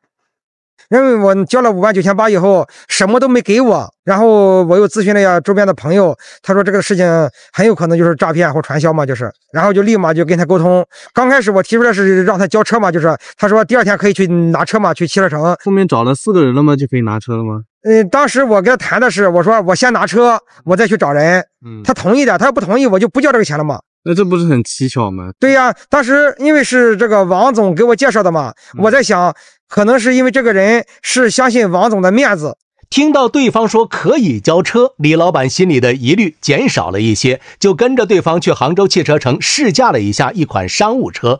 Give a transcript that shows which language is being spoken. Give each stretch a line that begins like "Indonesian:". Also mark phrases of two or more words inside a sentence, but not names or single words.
Chinese: 因為我交了59800以後，什麼都沒給我，然後我又諮詢了一下周邊的朋友，他說這個事情很有可能就是詐騙或傳銷嘛，就是，然後就立馬就跟他溝通。剛開始我提出來是讓他交車嘛，就是他說第2天可以去拿車嘛，去汽車城。後面找了4個人了嗎？就可以拿車了嗎？當時我跟他談的是，我說我先拿車，我再去找人。他同意的，他要不同意我就不交这個錢了嘛。那這不是很蹊蹺嗎？對呀，當時因為是這個王總給我介紹的嘛，我在想，可能是因為這個人是相信王總的面子。聽到對方說可以交車，李老板心裡的疑慮減少了一些，就跟着對方去杭州汽車城試駕了一下一款商務車。